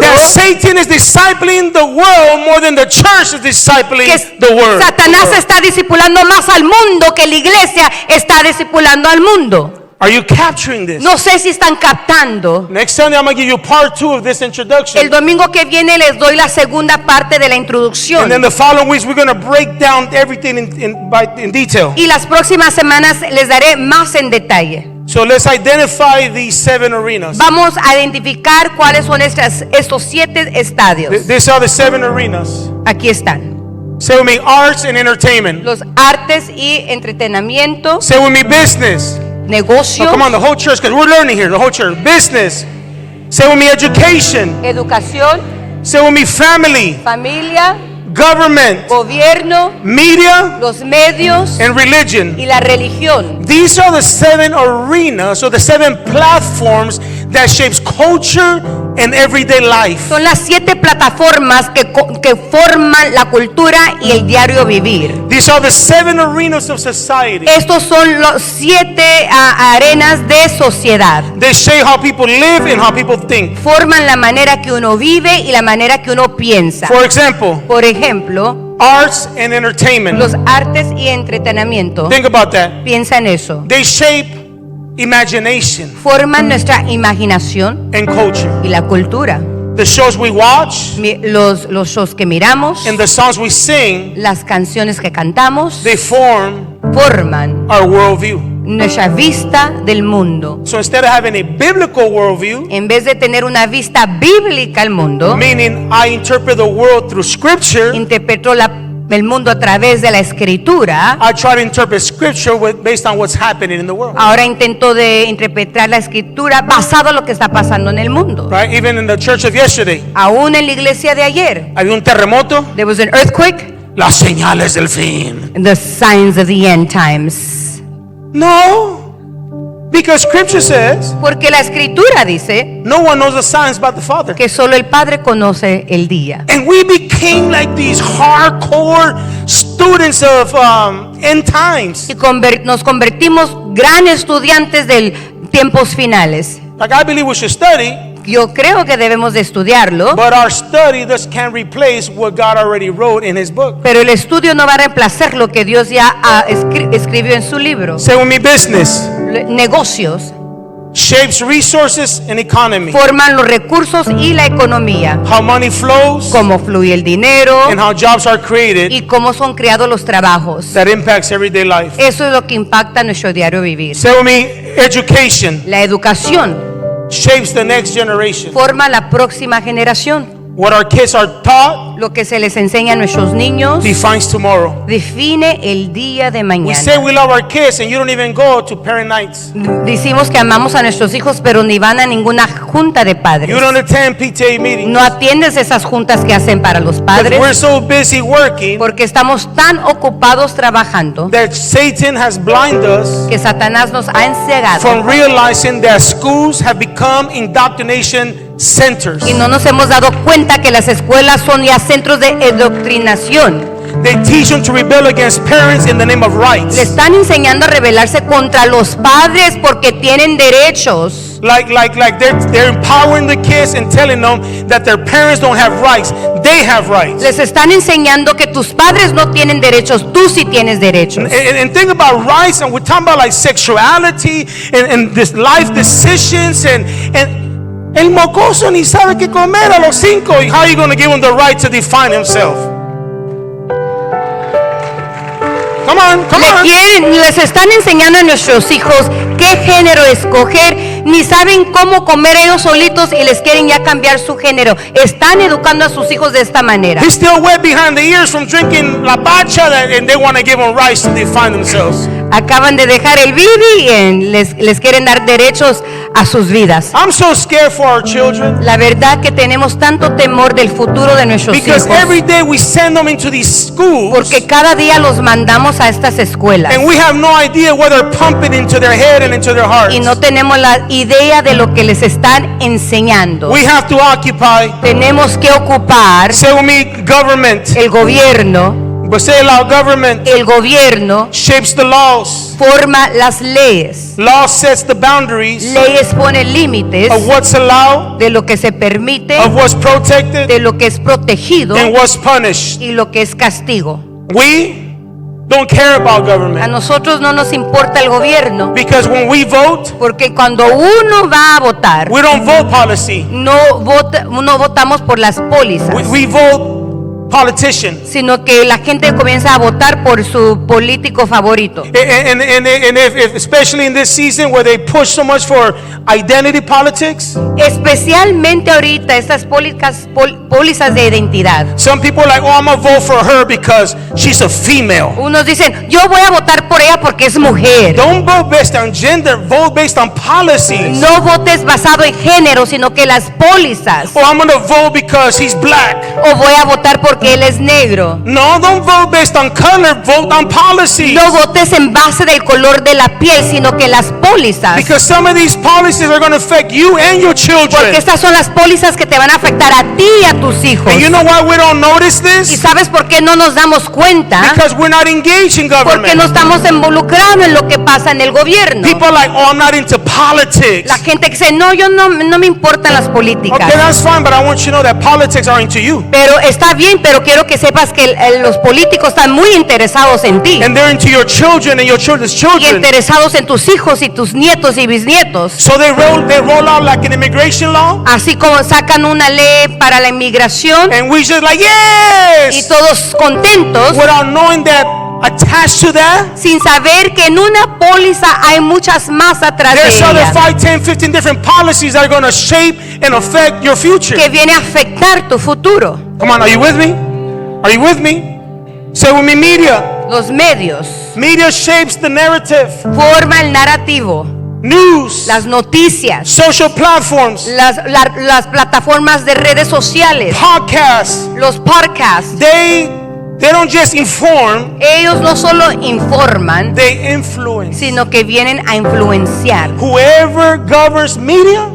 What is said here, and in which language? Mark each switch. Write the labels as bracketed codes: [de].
[en] that Satan is discipling the world more than the church is discipling [es] que [en] the world. [es] Satanás está discipulando más al mundo que la iglesia está discipulando al mundo. [en] Are you capturing this? [es] No sé si están captando. [en] Next Sunday, I'm going to give you part 2 of this introduction. [es] El domingo que viene les doy la segunda parte de la [en] And then [es] introducción. [en] the following weeks, we're going to break down everything in detail. [es] Y las próximas semanas les daré más en detalle. [en] So let's identify these 7 arenas. [es] Vamos a identificar cuáles son estos 7 estadios. [en] These are the 7 arenas. [es] Aquí están. [en] Say with me, arts and entertainment. [es] Los artes y entretenimiento, [en] Say with me, business. [es] negocios, [en] Oh, come on, the whole church, because we're learning here, the whole church. Business. Say with me, education. [es] educación, [en] Say with me, family, [es] familia, [en] government, [es] gobierno, [en] media, [es] los medios [en] and religion. [es] y la religión. [en] These are the 7 arenas, or the 7 platforms that shapes culture and everyday life. [es] Son las 7 plataformas que forman la cultura y el diario vivir. [en] These are the 7 arenas of society. [es] Estos son los 7 arenas de sociedad. [en] They shape how people live and how people think. [es] Forman la manera que uno vive y la manera que uno piensa. [en] For example, [es] Por ejemplo, [en] arts and entertainment. [es] los artes y entretenimiento. [en] Think about that. [es] Piensa en eso. [en] They shape imagination [es] Forman nuestra imaginación [en] and culture. [es] y la cultura. [en] The shows we watch [es] Los shows que miramos, [en] and the songs we sing, [es] las canciones que cantamos, [en] they form [es] forman [en] our worldview. [es] nuestra vista del mundo. [en] So instead of having a biblical worldview, [es] En vez de tener una vista bíblica al mundo, [en] meaning I interpret the world through scripture, [es] interpreto el mundo a través de la escritura. [en] I try to interpret scripture based on what's happening in the world. [es] Ahora intento de interpretar la escritura basado en lo que está pasando en el mundo. [en] Right? Even in the church of yesterday, [es] Aún en la iglesia de ayer, había un terremoto, [en] there was an earthquake, [es] las señales del fin. [en] the signs of the end times. No, because scripture says [es] Porque la escritura dice [en] no one knows the signs but the Father. [es] que solo el Padre conoce el día. [en] And we became like these hardcore students of end times. [es] Y nos convertimos gran estudiantes de tiempos finales. [en] Like I believe we should study, [es] Yo creo que debemos de estudiarlo, [en] but our study just can't replace what God already wrote in His book. [es] pero el estudio no va a reemplazar lo que Dios ya escribió en su libro. [en] Say with me, business [es] Negocios [en] shapes resources and economy. [es] forman los recursos y la economía. [en] How money flows [es] Cómo fluye el dinero [en] and how jobs are created, [es] y cómo son creados los trabajos. [en] that impacts everyday life. [es] Eso es lo que impacta nuestro diario vivir. [en] Say with me, education [es] La educación [en] shapes the next generation. [es] forma la próxima generación. [en] What our kids are taught [es] Lo que se les enseña a nuestros niños [en] defines tomorrow. [es] define el día de [en] We say [es] mañana. [en] we love our kids and you don't even go to parent nights. [es] Decimos que amamos a nuestros hijos, pero ni van a ninguna junta de padres. [en] You don't attend PTA meetings. [es] No atiendes esas juntas que hacen para los [en] Because we're [es] padres [en] so busy working [es] porque estamos tan ocupados trabajando [en] that Satan has blinded us [es] que Satanás nos ha encegado [en] from realizing that schools have become indoctrination centers. [es] y no nos hemos dado cuenta que las escuelas son ya centros de adoctrinación. [en] They teach them to rebel against parents in the name of [es] Le [en] rights. [es] están enseñando a rebelarse contra los padres porque tienen derechos. [en] Like they're empowering the kids and telling them that their parents don't have rights. They have rights. [es] Les están enseñando que tus padres no tienen derechos, tú sí tienes derechos. [en] And think about rights, and we're talking about like sexuality and this life decisions and [es] el mocoso ni sabe qué comer a los 5. [en] How are you going to give him the right to define himself? Come on. [es] Les están enseñando a nuestros hijos qué género escoger, ni saben cómo comer ellos solitos y les quieren ya cambiar su género. Están educando a sus hijos de esta manera. [en] He's still wet behind the ears from drinking [es] la bacha, [en] and they want to give him rights to define themselves. [es] Acaban de dejar el bibi y les quieren dar derechos a sus vidas. [en] I'm so scared for our children [es] La verdad que tenemos tanto temor del futuro de nuestros [en] because [es] hijos, [en] every day we send them into these schools [es] porque cada día los mandamos a estas escuelas [en] and we have no idea what they're pumping into their head and into their hearts. [es] y no tenemos la idea de lo que les están enseñando. [en] We have to occupy. [es] Tenemos que ocupar [en] Say with me, government. [es] el gobierno. [en] But say it loud, government [es] El gobierno [en] shapes the laws. [es] forma las leyes. [en] Law sets the boundaries [es] Leyes ponen límites [en] of what's allowed, [es] de lo que se permite, [en] of what's protected, [es] de lo que es protegido [en] and what's punished. [es] y lo que es castigo. [en] We don't care about [es] A [en] government [es] nosotros no nos importa el gobierno, [en] because when we vote, [es] porque cuando uno va a votar, [en] we don't vote policy. [es] no votamos por las pólizas, [en] We vote politician. [es] sino que la gente comienza a votar por su político favorito. [en] And if, especially in this season where they push so much for identity politics, [es] Especialmente ahorita estas pólizas de identidad. [en] some people are like, oh, I'm gonna vote for her because she's a female. [es] Unos dicen, yo voy a votar por ella porque es mujer. [en] Don't vote based on gender, vote based on policies. [es] No votes basado en género, sino que las pólizas. [en] Oh, I'm gonna vote because he's black. [es] O voy a votar porque él es negro. [en] No, don't vote based on color, vote on policies. [es] No votes en base del color de la piel, sino que las pólizas. [en] Because some of these policies are going to affect you and your children. [es] Porque estas son las pólizas que te van a afectar a ti y a tus hijos. [en] And you know why we don't notice [es] ¿Y [en] this? [es] sabes por qué no nos damos cuenta? [en] Because we're not engaged in [es] Porque no [en] government. [es] estamos involucrados en lo que pasa en el gobierno. [en] People are like, oh, I'm not into politics. [es] La gente que dice, no, yo no me importan las políticas. [en] Okay, that's fine, but I want you to know that politics are into you. [es] Pero está bien, pero pero quiero que sepas que los políticos están muy interesados en ti [en] and they're into your children and your children's [es] y [en] children. [es] interesados en tus hijos y tus nietos y bisnietos. [en] So they roll out like an immigration law, [es] Así como sacan una ley para la inmigración [en] and we just like, [es] y [en] yes, [es] todos contentos, [en] without knowing that attached to that, [es] sin saber que en una póliza hay muchas más atrás de [en] there's other [es] ella [en] 5, 10, 15 different policies that are going to shape and affect your future. [es] que viene a afectar tu futuro. [en] Come on, are you with me? Are you with me? Say with me, media. [es] Los medios [en] Media shapes the narrative. [es] forman el narrativo, [en] News, [es] las noticias, [en] social platforms, [es] las plataformas de redes sociales, [en] podcasts. [es] los podcasts. [en] They don't just inform, [es] Ellos no solo informan, [en] they influence. [es] sino que vienen a influenciar. [en] Whoever governs media